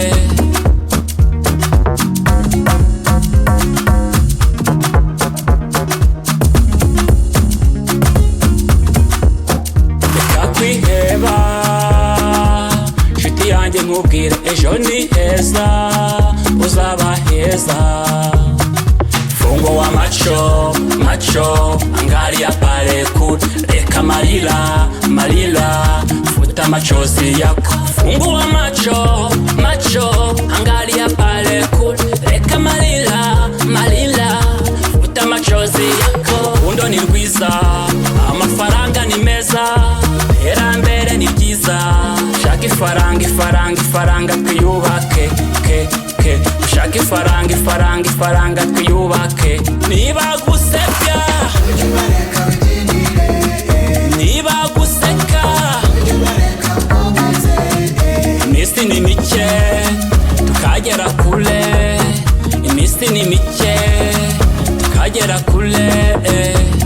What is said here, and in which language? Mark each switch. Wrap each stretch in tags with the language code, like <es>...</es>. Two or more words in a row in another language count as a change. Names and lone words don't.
<rw>Nshuti yanjye nkubwire ejo ni heza, uzaba heza.</rw> <sw>Fungo wa macho macho, angalia pale kule,</sw> <rw>reka marira marira,</rw> <sw>futa machozi yako. Fungo wa macho macho, angalia pale kule,</sw> <rw>reka marira marira,</rw> <sw>futa machozi yako.</sw> <rw>Undo ni rwiza, amafaranga ni meza, iterambere ni ryiza. Ushaka ifaranga ifaranga ifaranga twiyubake ke ke, ushaka ifaranga ifaranga ifaranga twiyubake. Niba gusebya niba guseka imisi ni mike tukagera kule, imisi ni mike tukagera kule.</rw>